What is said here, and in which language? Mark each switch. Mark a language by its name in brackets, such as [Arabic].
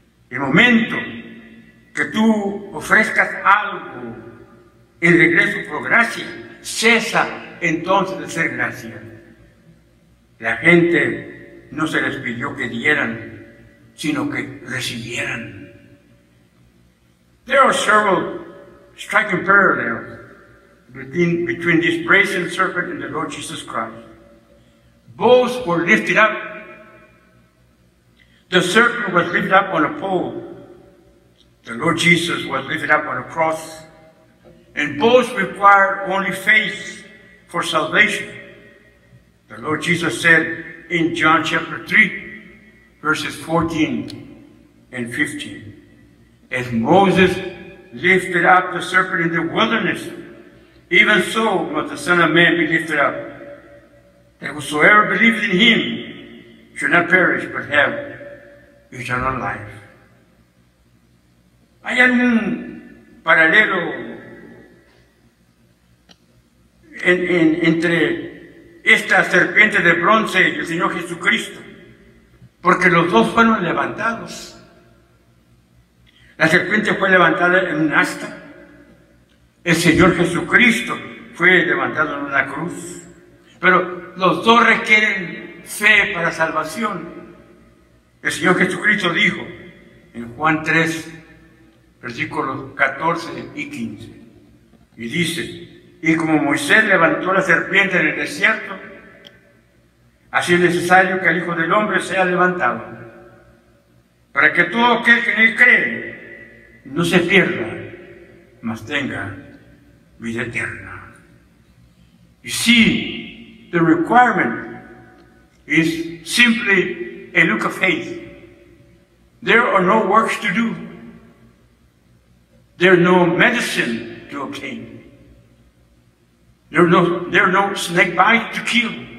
[Spanish] El momento que tú ofrezcas algo en regreso por gracia, cesa entonces de ser gracia. La gente no se les pidió que dieran, sino que recibieran. [English] There are several striking parallels between this brazen serpent and the Lord Jesus Christ. Both were lifted up. The serpent was lifted up on a pole. The Lord Jesus was lifted up on a cross. And both required only faith for salvation. The Lord Jesus said in John chapter 3, verses 14 and 15, as Moses lifted up the serpent in the wilderness, even so must the Son of Man be lifted up, that whosoever believes in him should not perish but have eternal life. [Spanish] ¿Hay algún paralelo entre esta serpiente de bronce y el Señor Jesucristo? Porque los dos fueron levantados. La serpiente fue levantada en un asta. El Señor Jesucristo fue levantado en una cruz. Pero los dos requieren fe para salvación. El Señor Jesucristo dijo en Juan 3, versículos 14 y 15, y dice, y como Moisés levantó la serpiente en el desierto, así es necesario que el Hijo del Hombre sea levantado, para que todo aquel que en él cree no se pierda, mas tenga vida eterna. [English] You see, the requirement is simply a look of faith. There are no works to do. There are no medicine to obtain. There are no snake bites to kill.